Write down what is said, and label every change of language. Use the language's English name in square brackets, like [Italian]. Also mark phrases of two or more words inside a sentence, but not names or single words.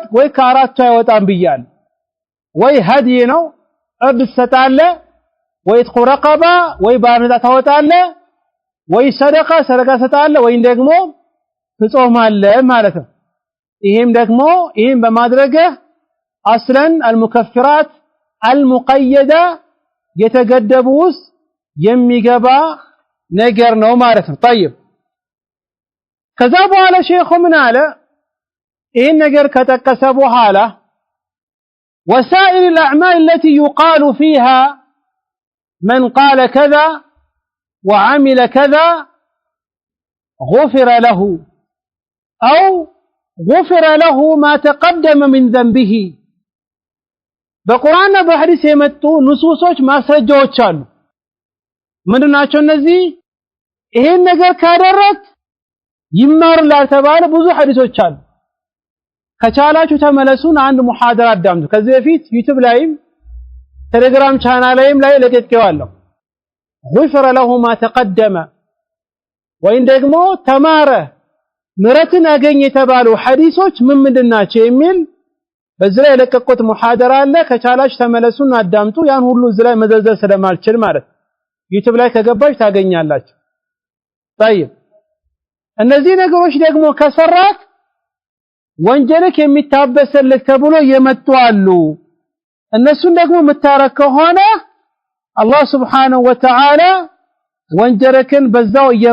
[Amharic] ወይ ከአራቱ አይወጣም ብያል ወይ ሀዲ ነው እርድ ሰጣለ ወይ ተቆረቀባ ወይ ባርነታ ታወጣለ ወይ ሰደቃ ሰጣለ ወይ ደግሞ ትጾማለ ማለት ነው ይሄም ደግሞ ይሄን በማድረግ አስለን [Arabic] المكفرات المقيده [Amharic] የተገደቡስ የሚገባ ነገር ነው ማለት ነው طيب ከዛ በኋላ ሼኹ ምን አለ ይሄን ነገር ከተቀሰ በኋላ [Arabic] وسائر الأعمال التي يقال فيها من قال كذا وعمل كذا غفر له أو غفر له ما تقدم من [Amharic] ذنبه በቁርአንና በሐዲስ የመጡ ንሱሶች ማስረጃዎች አሉ ምንድናቸው እነዚህ ይሄን ነገር ካደረክ ይማርላል ተባለ ብዙ ሐዲሶች አሉ ከቻላችሁ ተመለሱን አንድ ሙሐደራ አዳምጡ ከዚህ በፊት ዩቲዩብ ላይም ቴሌግራም ቻናል ላይም ላይ ለቀቄዋለሁ [Arabic] غفر له ما تقدم [Amharic] ወይም ደግሞ ተማረ ምረትን አገኘ የተባሉ ሐዲሶች ምን ምንድናቸው የሚል በዚህ ላይ ለቀቁት ሙሐደራ አለ ከቻላችሁ ተመለሱን አዳምጡ ያን ሁሉ እዚህ ላይ መዘርዘር ስለማልችል ማለት ዩቲዩብ ላይ ከገባች ታገኛላችሁ طيب እነዚህ ነገሮች ደግሞ ከሰራት ወንጀልክ የሚታበሰልክ ተብሎ የመጡ አሉ እነሱን ደግሞ መታረክ ከሆነ አላህ [Arabic] سبحانه وتعالى [Amharic] ወንጀልክን በዛው